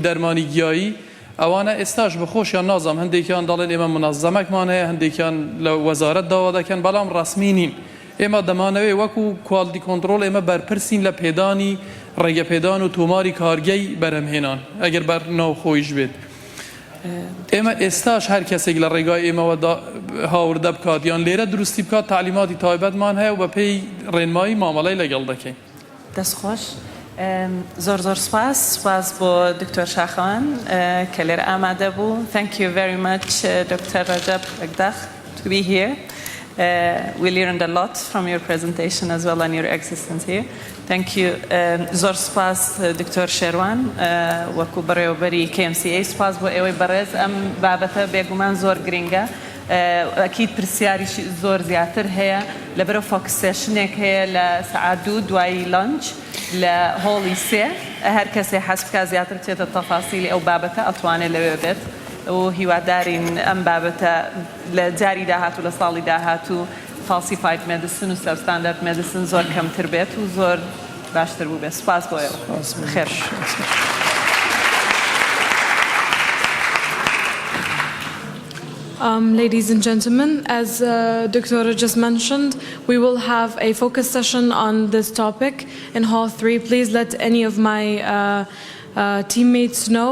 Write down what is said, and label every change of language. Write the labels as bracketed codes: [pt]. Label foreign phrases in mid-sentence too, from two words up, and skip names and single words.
[ckb] دەرمانی گیایی ئەوانە ئێستاش بەخۆشیان نازام هەندێکیان دەڵێن ئێمە منەظەمەکمان هەیە هەندێکیان لە وەزارەت داوا دەکەن بەڵام ڕسمی نین ئێمە دەمانەوێت وەکو [en] quality control [ckb] ئێمە بەرپرسین لە پێدانی ڕێگەپێدان و تۆماری کارگەی بەرهەمهێنان ئەگەر بەر ناوخۆیش بێت ئێمە ئێستاش هەر کەسێک لە ڕێگای ئێمەوە هاوردە بکات یان لێرە دروستی بکات تعلیماتی تایبەتمان هەیە و بە پێی ڕێنمایی مامەڵەی لەگەڵ دەکەین دەستخۆش زۆر زۆر سپاس بۆ دکتۆر شاخەوان کە لێرە ئامادە بوو [en] thank you very much Dr. Rajab Agdakh to be here we learned a lot from your presentation as well and your existence here thank you [ckb] زۆر سپاس دکتۆر شێروان وەکو بەڕێوەبەری KMCA سپاس بۆ ئێوەی بەڕێز ئەم بابەتە بێگومان زۆر گرنگە ئەکید پرسیاریشی زۆر زیاتر هەیە لەبەرەوە [en] focus session [ckb] هەیە لە سەعات 2 دوایی لانچ لە هۆڵی 3 هەر کەسێ حەز بکات زیاتر بچێتە تەفاسیلی ئەو بابەتە ئەتوانێت لەوێ بێت و هیوادارین ئەم بابەتە لە جاری داهاتوو لە ساڵی داهاتوو [en] Falsified medicine [ckb] و [en] Substandard medicine [ckb] زۆر کەمتر بێت و زۆر باشتر بوو بێت سپاس بۆ ئێوە خێر [en] Ladies and gentlemen, as Dr. just mentioned, we will have a focus session on this topic in Hall 3. Please let any of my teammates know.